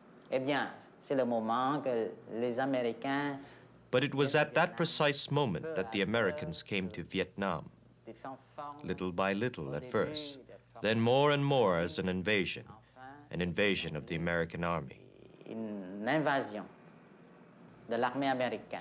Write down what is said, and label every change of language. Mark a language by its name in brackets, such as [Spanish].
[French] Eh bien, c'est le moment que les Américains [English] But it was at that precise moment that the Americans came to Vietnam, little by little at first, then more and more as an invasion of the American army. [French] Une invasion de l'armée américaine.